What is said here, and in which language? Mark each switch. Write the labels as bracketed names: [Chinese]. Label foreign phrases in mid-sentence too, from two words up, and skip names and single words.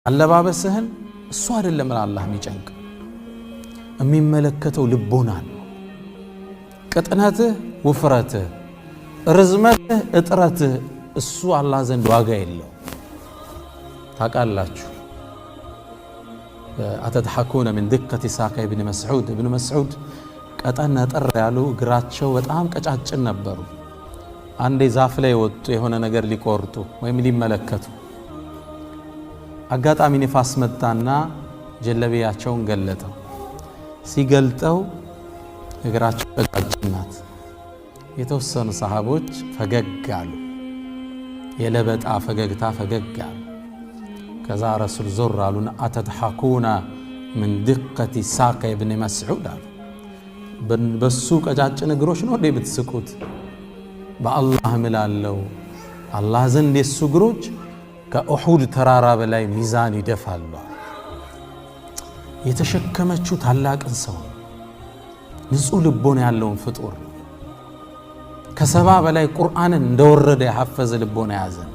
[Amharic] አለባበስህን እሱ አይደለም አላህ የሚጨንቅ የሚመለከተው ልቦና ነው። ቅጥነትህ ውፍረትህ ርዝመትህ እጥረትህ እሱ አላህ ዘንድ ዋጋ የለው። ታውቃላችሁ አተድሐኩነ [Arabic] من دقة ساق ابن مسعود [Amharic] ቀጠን ነጠር ያሉ እግራቸው በጣም ቀጫጭን ነበሩ። አንዴ ዛፍ ላይ ወጡ የሆነ ነገር ሊቆርጡ ወይም ሊመለከቱ አጋጣሚ ንፋስ መጣና ጀለቢያቸውን ገለጠው። ሲገልጠው እግራቸው ቀጫጭን ናት። የተወሰኑ ሰሃቦች ፈገግ አሉ። የለበጣ ፈገግታ ፈገግ አሉ። ከዛ ረሱል ዞር አሉና አተድሐኩና [Arabic] من دقة ساق ابن مسعود [Amharic] አሉ። በሱ ቀጫጭን እግሮች ነው እንዴ ብትስቁት? በአላህ እምላለሁ አላህ ዘንድ የሱ እግሮች ከኡሁድ ተራራ በላይ ሚዛን ይደፋሉ። የተሸከመችው ታላቅን ሰው ንጹህ ልቦና ያለውን ፍጡር ከሰባ በላይ ቁርአንን እንደወረደ ያሐፈዘ ልቦና ያዘ።